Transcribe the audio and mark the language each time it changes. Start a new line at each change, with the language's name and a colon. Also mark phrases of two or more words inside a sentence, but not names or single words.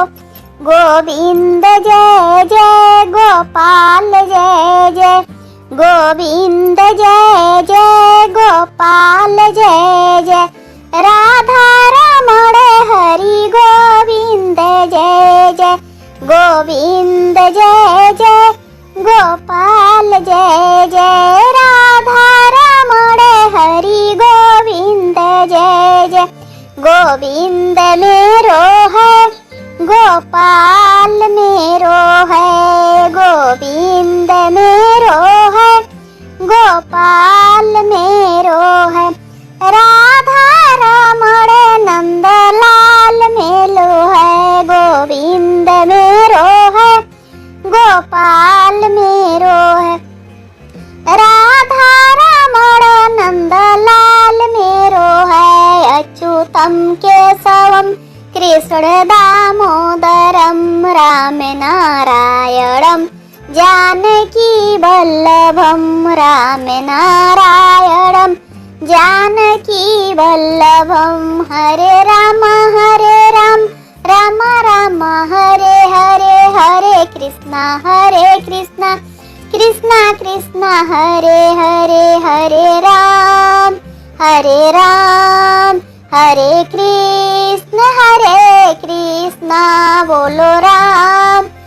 Hindi: गोविंद जय जय गोपाल जय जय, गोविंद जय जय गोपाल जय जय, राधा रमण हरि गोविंद जय जय, गोविंद जय जय गोपाल जय जय, राधा रमण हरि गोविंद जय जय। गोविंद मेरो है गोपाल मेरो है, गोविंद मेरो है गोपाल मेरो है, राधा रमण नंद लाल मेलो है। गोविंद मेरो है गोपाल मेरो है, राधा रमण नंद लाल मेरो है।
Sanskrit: अच्युतम केशवम कृष्ण दामोदरम राम नारायणम जानकी वल्लभम, राम नारायणम जानकी वल्लभम।
Hindi: हरे राम राम राम हरे हरे, हरे कृष्णा कृष्णा कृष्णा हरे हरे, हरे राम हरे कृष्ण बोलो राम